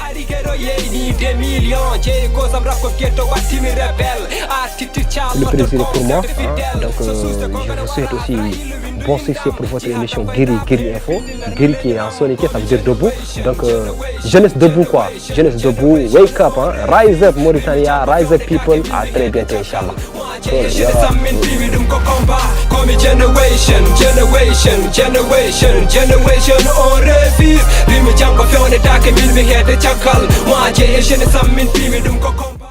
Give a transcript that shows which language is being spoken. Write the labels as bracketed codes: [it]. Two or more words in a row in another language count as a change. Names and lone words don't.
[fr] Le plaisir pour moi, hein. Donc je vous souhaite aussi bon succès pour votre émission Guiri Info. Guiri qui est en soniqué, ça veut dire debout. Donc jeunesse debout quoi, jeunesse debout, [en] wake up, hein. Rise up Mauritania, rise up people. [fr] À très bientôt, Inch'Allah. Generation on refuse. [ff] Rimi jam ko fewne take min mi hede cakal. Mo aje e jene sam min pimi dum ko